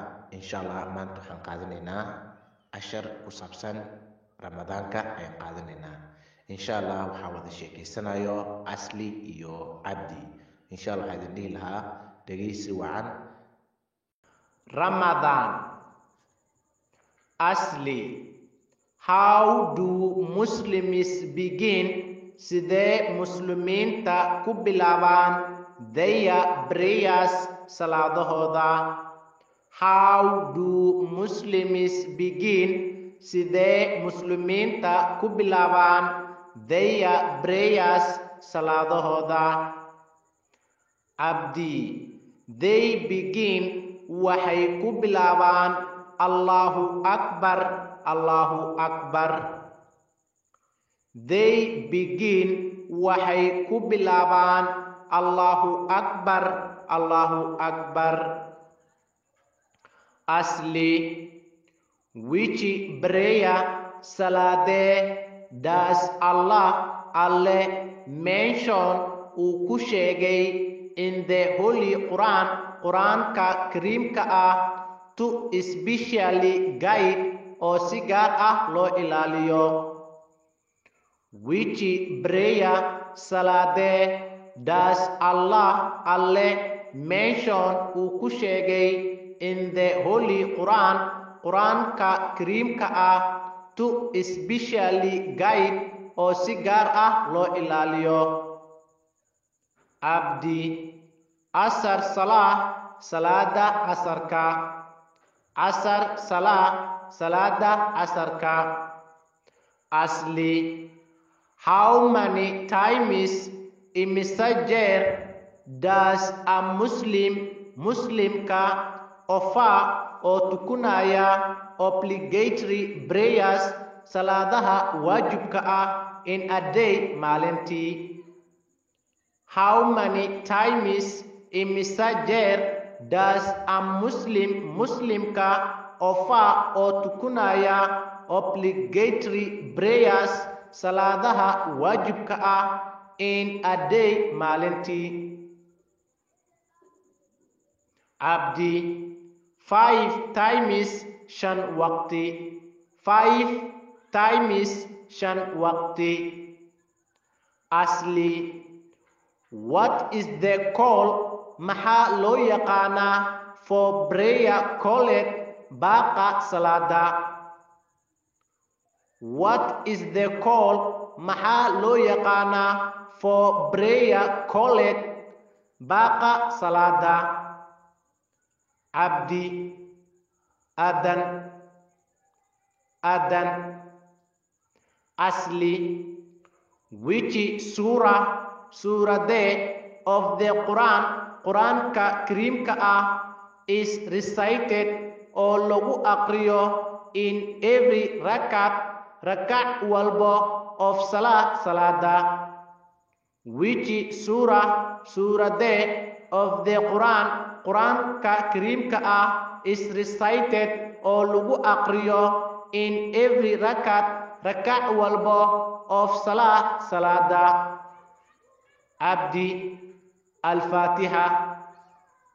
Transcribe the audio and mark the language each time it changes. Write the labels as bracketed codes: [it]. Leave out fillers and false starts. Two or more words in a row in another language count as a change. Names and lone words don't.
[ar] إن شاء الله [so] maanta waxaan qaadanaynaa cashar ku saabsan ramadaanka ayaan qaadanaynaa. [ar] إن شاء الله [so] waxaa wada sheekeysanayo Asli iyo Cabdi. [ar] إن شاء الله [so] waxaa idin dhihi lahaa dhegeysi wacan. Ramadan. Asli. [en] How do Muslims begin? [so] Sidee Muslimiinta ku bilaabaan [en] their prayers [so] salaadahooda? [en] How do Muslims begin? [so] Sidee Muslimiinta ku bilaabaan [en] their prayers [so] salaadahooda? Abdi. [en] They begin [so] waxay ku bilaabaan [ar] الله أكبر. الله أكبر. [en] They begin [so] waxay ku bilaabaan [ar] الله أكبر. الله أكبر. Asli. [en] Which prayer [so] salaadee [en] does Allah [so] alle [en] mention [so] uu ku sheegay [en] in the Holy Quran [so] Quraanka Kariimka ah [en] to especially guide [so] oo si gaar ah loo ilaaliyo? [en] Which prayer [so] salaadee [en] does Allah [so] alle [en] mention [so] uu ku sheegay [en] in the Holy Quran [so] Quraanka Kariimka ah [en] to especially guide [so] oo si gaar ah loo ilaaliyo? Abdi. Asar salah salaada asarka. Asar salah salaada asarka. Asli. [en] How many times [so] imisa jeer [en] does a Muslimka offer [so] oo tukunaya [en] obligatory prayers [so] salaadaha waajibka ah [en] in a day maalintii? How many times [so] imisa jeer [en] does a Muslimka offer [so] oo tukunaya [en] obligatory prayers [so] salaadaha waajibka ah [en] in a day maalintii? [so] Abdi. 5 times shan waqti. 5 times shan waqti. Asli. [en] What is the call [so] maxaa loo yaqaanaa [en] for prayer called [so] baaqa salaada? [en] What is the call [so] maxaa loo yaqaanaa [en] for prayer called [so] baaqa salaada? Abdi. Adan. Adan. Asli. Which suuradee [en] of the Quran [so] Quraanka Kariimka ah [en] is recited [so] oo lagu aqriyo [en] in every [so] rakac walbo of salaada? Which suuradee [en] of the [so] Quraanka Kariimka ah [en] is recited [so] oo lagu aqriyo [en] in every [so] rakac walbo of salaada? Abdi. Al-Fatiha.